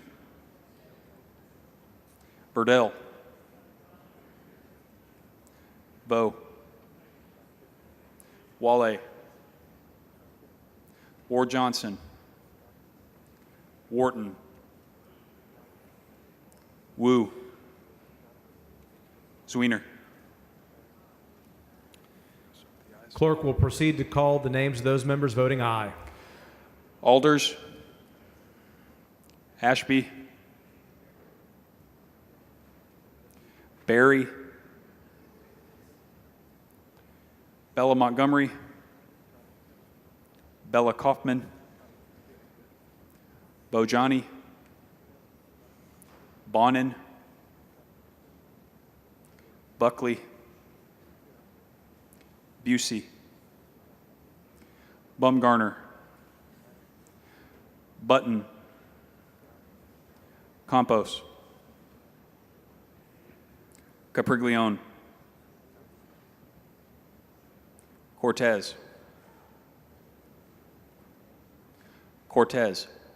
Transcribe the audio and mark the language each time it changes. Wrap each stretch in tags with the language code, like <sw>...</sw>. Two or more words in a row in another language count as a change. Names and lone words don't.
<en>Burdell. Bowe. Wale. Ward Johnson. Wharton. Wu. Zwiener. Clerk will proceed to call the names of those members voting aye. Alders. Ashby. Barry. Bella Montgomery. Bella Kaufman. Bojani. Bonin. Buckley. Busey. Bumgarner. Button. Campos. Capriglione. Cortez. Cortez.</en>